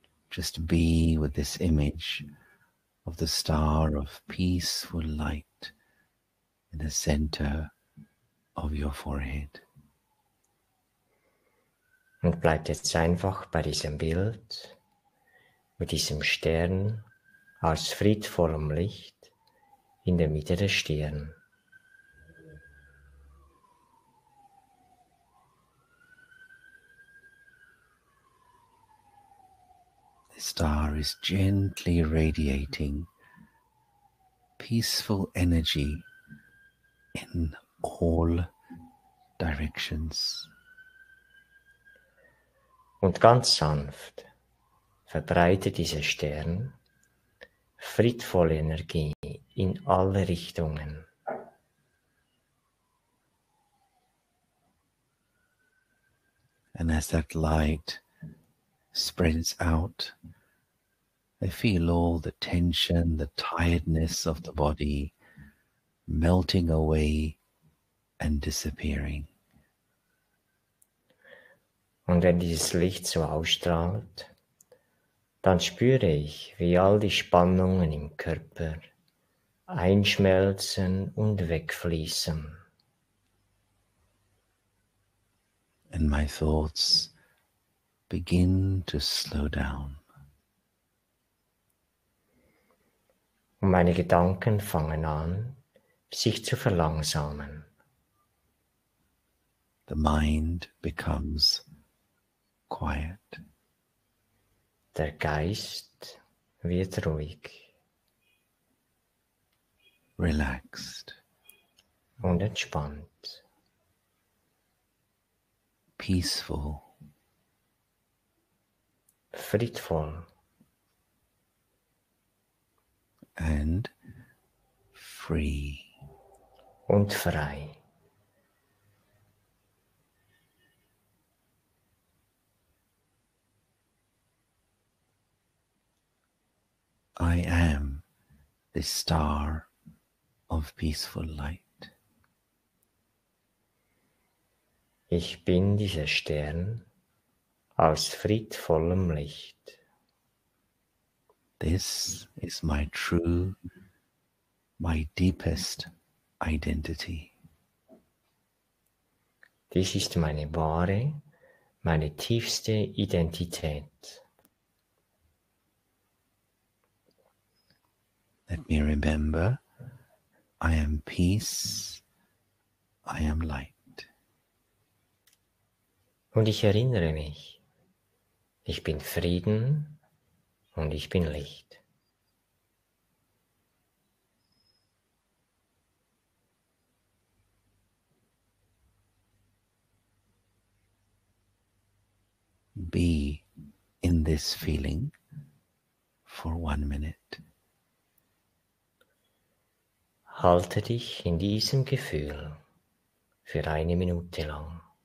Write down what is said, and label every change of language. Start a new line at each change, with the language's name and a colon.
English: Just be with this image of the star of peaceful light in the center of your forehead.
German: Und bleibt jetzt einfach bei diesem Bild, mit diesem Stern aus friedvollem Licht in der Mitte der Stirn.
English: The star is gently radiating peaceful energy in all directions.
German: Und ganz sanft verbreitet dieser Stern friedvolle Energie in alle Richtungen.
English: And as that light spreads out, I feel all the tension, the tiredness of the body melting away and disappearing.
German: Und wenn dieses Licht so ausstrahlt, dann spüre ich, wie all die Spannungen im Körper einschmelzen und wegfließen.
English: And my thoughts begin to slow down.
German: Und meine Gedanken fangen an, sich zu verlangsamen.
English: The mind becomes quiet.
German: Der Geist wird ruhig
English: Relaxed,
German: und entspannt.
English: peaceful,
German: Friedvoll
English: and free.
German: und frei.
English: I am the star of peaceful light.
German: Ich bin dieser Stern aus friedvollem Licht.
English: This is my true, my deepest identity.
German: Dies ist meine wahre, meine tiefste Identität.
English: Let me remember, I am peace, I am light.
German: Und ich erinnere mich, ich bin Frieden und ich bin Licht.
English: Be in this feeling for 1 minute.
German: Halte dich in diesem Gefühl für 1 Minute lang.